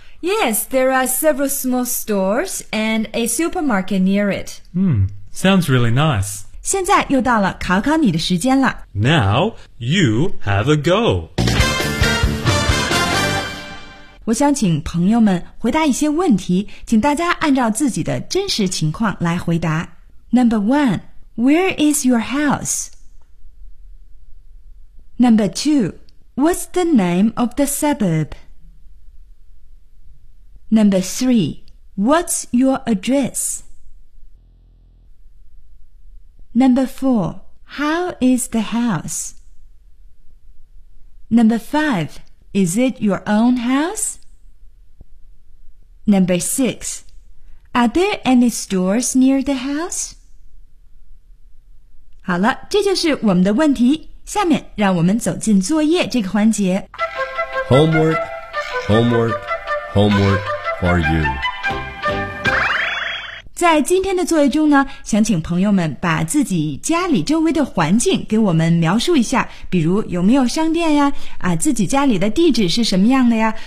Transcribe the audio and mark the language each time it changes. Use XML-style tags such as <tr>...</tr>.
<en>Yes, there are several small stores and a supermarket near it. Sounds really nice.</en> <zh>现在又到了考考你的时间了。</zh> <en>Now, you have a go.</en> <zh>我想请朋友们回答一些问题，请大家按照自己的真实情况来回答。</zh> <en>Number one, where is your house? Number two, what's the name of the suburb? Number three, what's your address? Number four, how is the house? Number five, is it your own house? Number six, are there any stores near the house?</en> <zh>好了，这就是我们的问题。下面让我们走进作业这个环节。</zh> <en>Homework, homework, homework for you.</en> <zh>在今天的作业中呢，想请朋友们把自己家里周围的环境给我们描述一下，比如有没有商店呀，啊，自己家里的地址是什么样的呀？</zh>